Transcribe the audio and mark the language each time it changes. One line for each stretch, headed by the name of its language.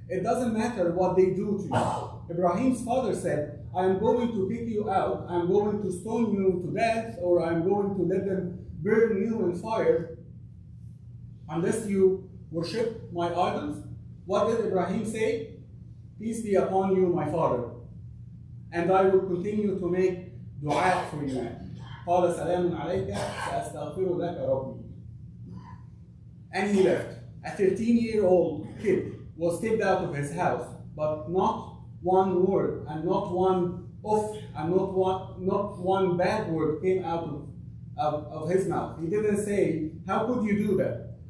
English: It doesn't matter what they do to you. Ibrahim's father said, I am going to pick you out, I'm going to stone you to death, or I'm going to let them burn you in fire unless you worship my idols. What did Ibrahim say? Peace be upon you, my father, and I will continue to make dua for you.
Arabic: قال سلام عليك سأستغفر لك ربي.
English: And he left. A 13-year-old kid was kicked out of his house, but not one word and not one off and not one bad word came out of his mouth. He didn't say, how could you do that?